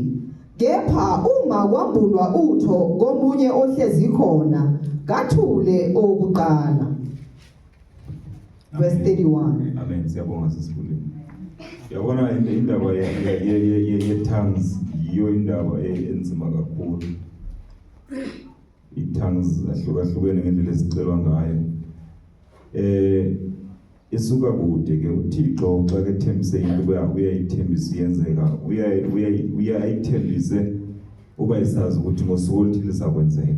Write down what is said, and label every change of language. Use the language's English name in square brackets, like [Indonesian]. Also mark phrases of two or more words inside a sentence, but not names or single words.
[Zulu] Kepha uma kwambulwa utho komunye ohlezi khona kathule okuqala. Verse 31. Amen. Siyabonga sisifundile. Yabona indaba ye-tongues yiyo indaba enzima kakhulu. I-tongues ahlukahlukene ngendlela esicelwa ngayo. [Xhosa] Isuka kude ke uThixo xa kethembise into uyayithembisa iyenzeka. Uyayithembise uba isazi ukuthi ngosuku oluthile lizakwenzeka.